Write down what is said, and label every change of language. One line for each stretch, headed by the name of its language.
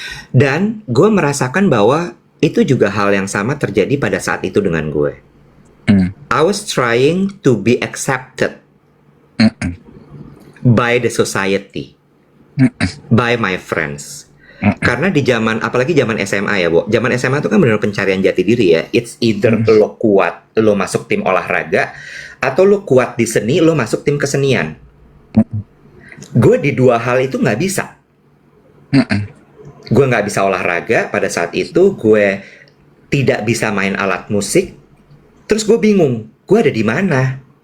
Indonesian: Dan gue merasakan bahwa itu juga hal yang sama terjadi pada saat itu dengan gue.
English: I was trying to be accepted by the society, by my friends.
Indonesian: Karena di apalagi zaman SMA ya, Bo. Zaman SMA itu kan benar pencarian jati diri ya.
English: It's either
Indonesian: lo kuat, lo masuk tim olahraga, atau lo kuat di seni, lo masuk tim kesenian. Gue di dua hal itu nggak bisa. Gue nggak bisa olahraga pada saat itu, gue tidak bisa main alat musik. Terus gue bingung, gue ada di mana?